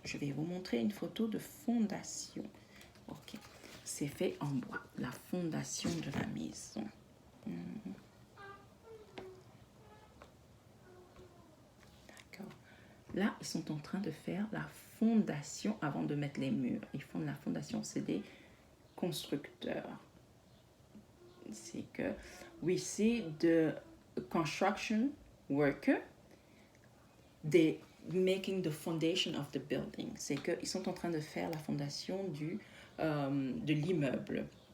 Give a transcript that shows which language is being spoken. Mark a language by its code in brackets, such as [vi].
[fr] Je vais vous montrer une photo de fondation. Ok, c'est fait en bois, la fondation de la maison. D'accord. Là, ils sont en train de faire la fondation avant de mettre les murs. Ils font la fondation, c'est des constructeurs. C'est que [en] we see the construction worker, they making the foundation of the building. [fr] C'est qu'ils sont en train de faire la fondation de l'immeuble.